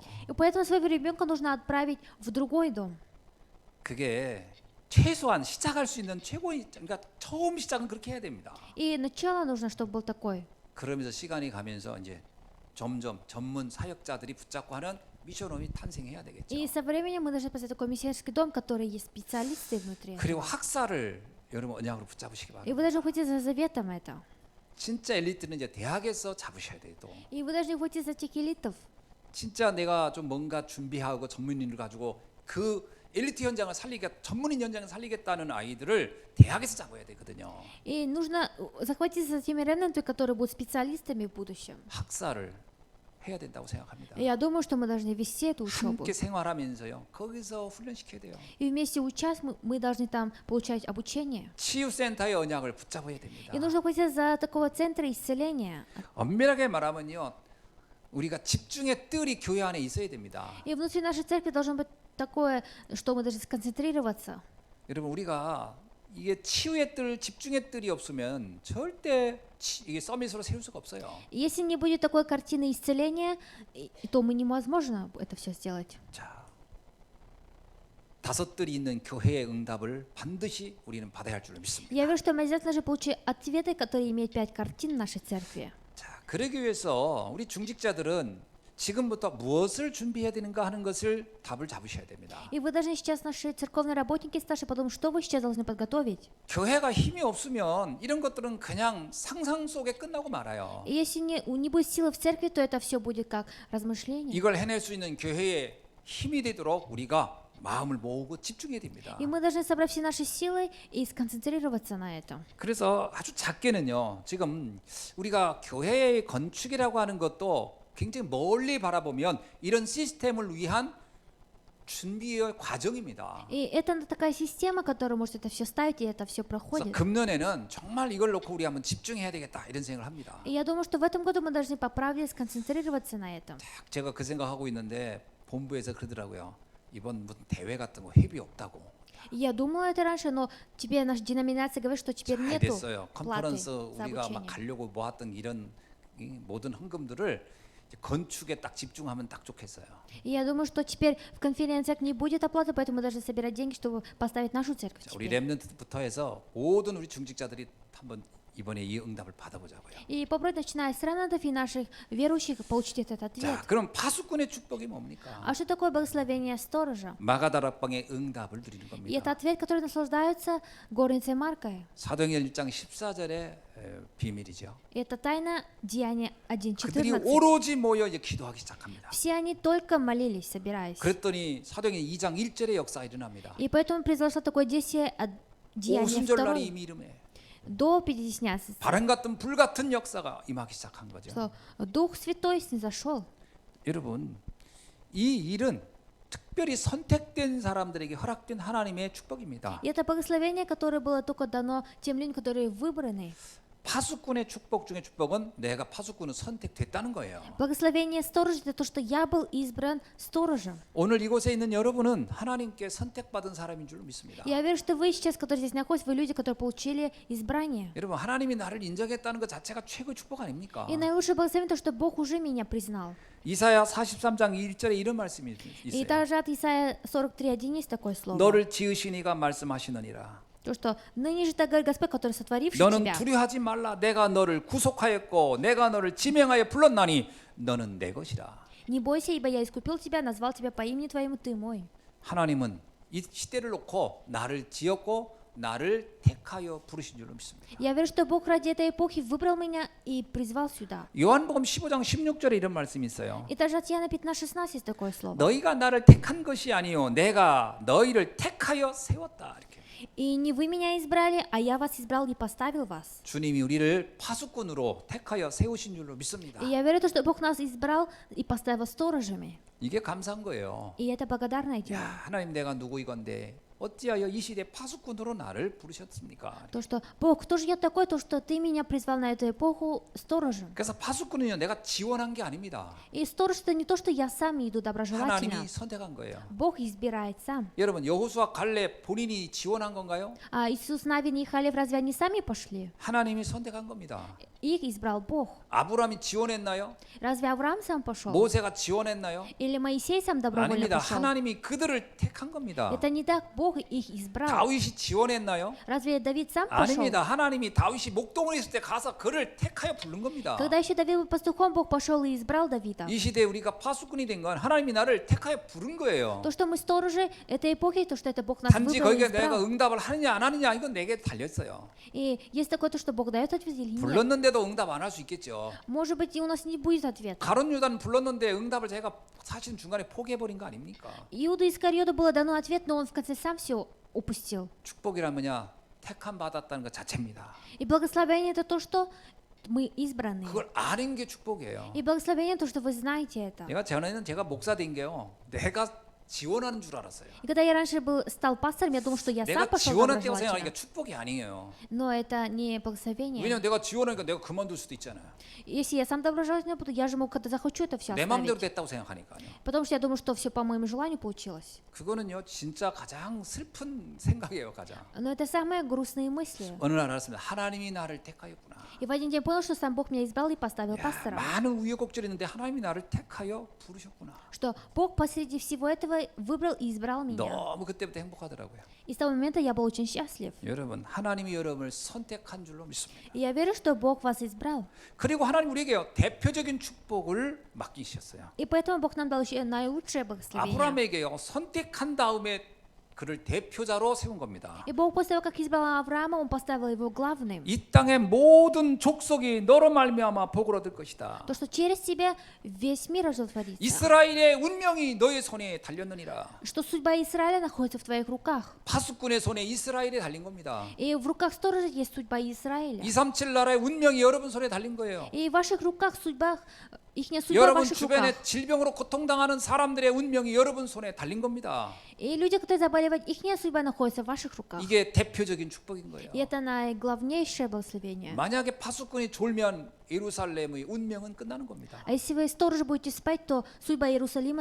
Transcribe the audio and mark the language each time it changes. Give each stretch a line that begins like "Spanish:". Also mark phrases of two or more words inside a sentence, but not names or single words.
Russian: И поэтому своего ребенка нужно отправить в другой дом.
Korean: 그게 최소한 시작할 수 있는 최고의 그러니까 처음 시작은 그렇게 해야 됩니다.
Russian: И начало нужно, чтобы был такой.
Korean: 그러면서 시간이 가면서 이제 점점 전문 사역자들이 붙잡고 하는 미션홈이 탄생해야 되겠죠.
Russian: И со временем мы должны поставить такой миссионерский дом, который есть специалисты внутри.
Korean: 그리고 학사를 여러분 언약으로 붙잡으시기
Russian: И
Korean: 바랍니다.
Russian: вы должны выйти за заветом это.
Korean: 진짜 엘리트는 이제 대학에서 잡으셔야 돼요. 또
Russian: И вы должны выйти за тех элитов.
Korean: 진짜 내가 좀 뭔가 준비하고 전문인을 가지고 그 엘리트 현장을 전문인 현장을 살리겠다는 아이들을 대학에서 잡아야 되거든요.
Russian: И нужно захватиться теми ремнантами, которые будут специалистами в будущем.
Korean: 학사를 해야 된다고 생각합니다.
Russian: И я думаю, что мы должны вести эту учебу.
Korean: 함께 생활하면서요. 거기서 훈련시켜야 돼요.
Russian: И вместе учась мы должны там получать обучение.
Korean: 치유센터의 언약을 붙잡아야 됩니다.
Russian: И нужно хватиться за такого центра исцеления.
Korean: 엄밀하게 말하면요. 우리가 집중의 뜰이 교회 안에 있어야 됩니다.
Russian: И внутри нашей церкви должно быть такое, что мы должны сконцентрироваться.
Korean: 여러분 우리가 이게 치유의 뜰, 집중의 뜰이 없으면 절대 이게 서밋으로 세울 수가 없어요.
Russian: Если не будет такой картины исцеления, то мы невозможно это все сделать.
Korean: 자, 5뜰이 있는 교회의 응답을 반드시 우리는 받아야 할 줄로 믿습니다.
Russian: Я верю, что мы обязательно же получим ответы, которые имеют 5 картин в нашей церкви.
Korean: 자, 그러기 위해서 우리 중직자들은 지금부터 무엇을 준비해야 되는가 하는 것을 답을 잡으셔야 됩니다.
Russian: И вы должны сейчас, наши церковные работники, старшие, подумать, что вы сейчас должны подготовить.
Korean: 교회가 힘이 없으면 이런 것들은 그냥 상상 속에 끝나고 말아요.
Russian: И если не будет силы в церкви, то это все будет как размышление.
Korean: 이걸 해낼 수 있는 교회의 힘이 되도록 우리가 마음을 모으고 집중해야 됩니다.
Russian: И мы должны собрать все наши силы и сконцентрироваться на этом.
Korean: 그래서 아주 작게는요. 지금 우리가 교회의 건축이라고 하는 것도 굉장히 멀리 바라보면 이런 시스템을 위한 준비의 과정입니다.
Russian: И это такая система, которая может это все ставить, и это все
Korean: 그래서
Russian: проходит.
Korean: 금년에는 정말 이걸 놓고 우리 한번 집중해야 되겠다 이런 생각을 합니다.
Russian: И я думаю, что в этом году мы должны по правде сконцентрироваться на этом.
Korean: 제가 그 생각하고 있는데 본부에서 그러더라고요. 이번 무슨 대회 같은 거 회비 없다고.
Russian: И я думала это раньше, но тебе наша деноминация говорит, что теперь
Korean: 잘
Russian: нету
Korean: 됐어요.
Russian: платы
Korean: 컨퍼런스
Russian: за
Korean: 우리가 막
Russian: обучение.
Korean: 가려고 모았던 이런 이 모든 헌금들을 이제 건축에 딱 집중하면 딱 좋겠어요.
Russian: И я думаю, что теперь в конференциях не будет оплаты, поэтому мы должны собирать деньги, чтобы поставить нашу церковь
Korean: 자, 우리
Russian: теперь.
Korean: 렘넌트부터 해서 모든 우리 중직자들이 한번 이번에 이 응답을 받아보자고요.
Russian: И попробуй, начиная с ремнантов и наших верующих, получить этот ответ.
Korean: 자, 그럼 파수꾼의 축복이 뭡니까?
Russian: А что такое благословение сторожа?
Korean: 마가다락방의 응답을 드리는
Russian: И это
Korean: 겁니다.
Russian: ответ, который наслаждаются горницей Маркой.
Korean: 사도행전 1장 14절의 비밀이죠.
Russian: И это тайна Деяния
Korean: 그들이
Russian: 1.14.
Korean: 오로지 모여 이제 기도하기 시작합니다.
Russian: Все они только молились, собираясь.
Korean: 그랬더니 사도행전 2장 1절의 역사가 일어납니다.
Russian: И поэтому произошло такое действие от Деяния
Korean: 오순절날이
Russian: 2
Korean: 이미 이름에
Russian: до Пятидесятницы,
Korean: 바람 같은 불 같은 역사가 임하기 시작한 거죠.
Russian: что Дух Святой снизошел.
Korean: 여러분, 이 일은 특별히 선택된 사람들에게 허락된 하나님의 축복입니다.
Russian: И это благословение, которое было только дано тем людям, которые выбраны.
Korean: 파수꾼의 축복 중에 축복은 내가 파수꾼은 선택됐다는 거예요.
Russian: Благословение сторожа – это то, что я был избран сторожем.
Korean: 오늘 이곳에 있는 여러분은 하나님께 선택받은 사람인 줄 믿습니다.
Russian: Я верю, что вы сейчас, которые здесь находитесь, вы люди, которые получили избрание.
Korean: 여러분, 하나님이 나를 인정했다는 것 자체가 최고의 축복 아닙니까?
Russian: И наилучшее благословение – то, что Бог уже меня признал.
Korean: 이사야 43장 1절에 이런 말씀이
Russian: И
Korean: 있어요.
Russian: также от Исаия 43:1 есть такое слово.
Korean: 너를 지으신 이가 말씀하시느니라.
Russian: То, что ныне же так говорит Господь, который сотворивший
Korean: 너는
Russian: тебя.
Korean: 두려워하지 말라. 내가 너를 구속하였고 내가 너를 지명하여 불렀나니 너는 내 것이라.
Russian: Не бойся, ибо я искупил тебя, назвал тебя по имени твоему, ты мой.
Korean: 하나님은 이 시대를 놓고 나를 지었고 나를 택하여 부르신 줄로 믿습니다.
Russian: Я верю, что Бог ради этой эпохи выбрал меня и призвал сюда.
Korean: 요한복음 15장 16절에 이런 말씀이 있어요.
Russian: И также от Иоанна 15:16 есть такое слово.
Korean: 너희가 나를 택한 것이 아니요 내가 너희를 택하여 세웠다. 이렇게.
Russian: И не вы меня избрали, а я вас избрал и поставил вас.
Korean: 주님이 우리를 파수꾼으로 택하여 세우신 줄로 믿습니다.
Russian: И я верю, что Бог нас избрал и поставил сторожами.
Korean: 이게 감사한 거예요.
Russian: И это благодарное дело.
Korean: 야, 하나님 내가 누구이건데 어찌하여 이 시대 파수꾼으로 나를 부르셨습니까?
Russian: То, что Бог, кто же я такой, то, что ты меня призвал на эту эпоху сторожем.
Korean: 그래서 파수꾼은요 내가 지원한 게 아닙니다.
Russian: И сторож это не то, что я сам иду доброжелательно.
Korean: 하나님이 선택한 거예요.
Russian: Бог избирает сам.
Korean: 여러분 여호수아 갈렙 본인이 지원한 건가요?
Russian: А Иисус, Навин и Халев разве они сами пошли?
Korean: 하나님이 선택한 겁니다.
Russian: Их избрал Бог.
Korean: 아브라함이 지원했나요?
Russian: Разве Авраам сам пошел?
Korean: 모세가 지원했나요?
Russian: Или Моисей сам добровольно
Korean: 아닙니다.
Russian: пошел?
Korean: 하나님이 그들을 택한 겁니다.
Russian: Это не так. Бог Бог их избрал.
Korean: 다윗이 지원했나요?
Russian: Разве Давид сам пошел?
Korean: 아닙니다. 하나님이 다윗이 목동을 있을 때 가서 그를 택하여 부른 겁니다.
Russian: Когда еще Давид был пастухом, Бог пошел и избрал Давида.
Korean: 이 시대에 우리가 파수꾼이 된 건 하나님이 나를 택하여 부른 거예요.
Russian: То, что мы сторожи этой эпохи, то, что это Бог нас
Korean: 단지
Russian: выбрал и
Korean: 거기에 내가
Russian: избрал.
Korean: 응답을 하느냐 안 하느냐 이건 내게 달렸어요.
Russian: И есть такое, то, что Бог дает ответ или нет.
Korean: 불렀는데도 응답 안 할 수 있겠죠.
Russian: Может быть, и у нас не будет ответа.
Korean: 가룟 유다는 불렀는데 응답을 제가 사실은 중간에 포기해버린 거 아닙니까?
Russian: Иуда Искариота было дано ответ, но он в конце сам все упустил.
Korean: 축복이란 뭐냐? 택함 받았다는 것 자체입니다.
Russian: И благословение это то, что мы избранные.
Korean: 그걸 아는 게 축복이에요.
Russian: И благословение то, что вы знаете это.
Korean: 전에는 제가 목사 된 게요. 내가 지원하는 줄 알았어요.
Russian: И когда я раньше стал пастором, я думал, что я сам
Korean: 내가
Russian: пошел
Korean: 지원한
Russian: на
Korean: 때가 생각하니까
Russian: образование.
Korean: 축복이 아니에요.
Russian: Но это не благословение.
Korean: 왜냐면 내가 지원하니까 내가 그만둘 수도 있잖아요.
Russian: Если я сам доброжелательный буду, я же могу, когда захочу, это все
Korean: 내 마음대로
Russian: оставить.
Korean: 됐다고 생각하니까요.
Russian: Потому что я думаю, что все по моему желанию получилось.
Korean: 그거는요 진짜 가장 슬픈 생각이에요, 가장.
Russian: Но это самые грустные мысли.
Korean: 어느 날 알았습니다. 하나님이 나를 택하였구나.
Russian: И в один день понял, что сам Бог меня избрал и поставил
Korean: 야,
Russian: пастором.
Korean: 많은 우여곡절이 있는데 하나님이 나를 택하여 부르셨구나.
Russian: Что Бог посреди всего этого выбрал и избрал меня.
Korean: 너무 그때부터 행복하더라고요.
Russian: И с того момента я был очень счастлив.
Korean: 여러분, 하나님이 여러분을 선택한 줄로 믿습니다.
Russian: И я верю, что Бог вас избрал.
Korean: 그리고 하나님 우리에게 대표적인 축복을 맡기셨어요.
Russian: И поэтому Бог нам дал еще наилучшее благословение.
Korean: 아브라함에게요 선택한 다음에 그를 대표자로 세운 겁니다.
Russian: И Бог после того, как избрал Авраама, Он поставил его главным.
Korean: 이 땅의 모든 족속이 너로 말미암아 복을 얻을 것이다.
Russian: То, что через тебя весь мир оживотворится.
Korean: 이스라엘의 운명이 너의 손에 달렸느니라.
Russian: Что судьба Израиля находится в твоих руках.
Korean: 파수꾼의 손에 이스라엘이 달린 겁니다.
Russian: И в руках сторожа есть судьба Израиля.
Korean: 237 나라의 운명이 여러분 손에 달린 거예요.
Russian: И в ваших руках судьба, ихняя судьба в
Korean: 여러분
Russian: ваших
Korean: 주변에
Russian: руках.
Korean: 질병으로 고통당하는 사람들의 운명이 여러분 손에 달린 겁니다.
Russian: И люди, которые заболевают, ихняя судьба находится в ваших руках.
Korean: 이게 대표적인 축복인 거예요.
Russian: И это наиглавнейшее благословение.
Korean: 만약에 파수꾼이 졸면 예루살렘의 운명은 끝나는 겁니다.
Russian: А если вы сторож будете спать, то судьба Иерусалима